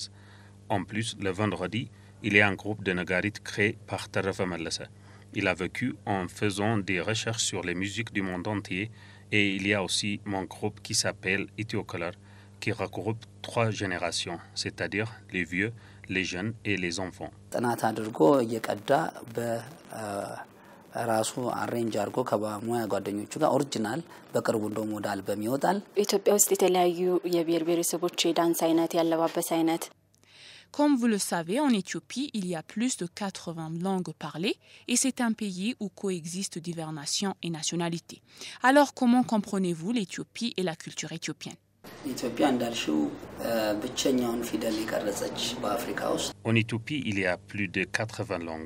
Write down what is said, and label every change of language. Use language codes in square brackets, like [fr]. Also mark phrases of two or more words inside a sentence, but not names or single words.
[fr] En plus, le vendredi, il y a un groupe de Nagarit créé par Tarafa Malassa. Il a vécu en faisant des recherches sur les musiques du monde entier et il y a aussi mon groupe qui s'appelle Ethiocolor qui regroupe 3 générations, c'est-à-dire les vieux, les jeunes et les enfants. [am] ጥናት አድርጎ እየቀዳ በራሱ አሬንጅ አድርጎ ከሙያ ጓደኞቹ ጋር ኦሪጂናል በቅርቡ እንደውም ወደ አልበም ይወጣል ኢትዮጵያ ውስጥ የተለያዩ የብሔር ብሔረሰቦች የዳንስ አይነት ያለባበስ አይነት [fr] Comme vous le savez, en Éthiopie, il y a plus de 80 langues parlées et c'est un pays où coexistent diverses nations et nationalités. Alors, comment comprenez-vous l'Éthiopie et la culture éthiopienne? En Éthiopie, il y a plus de 80 langues.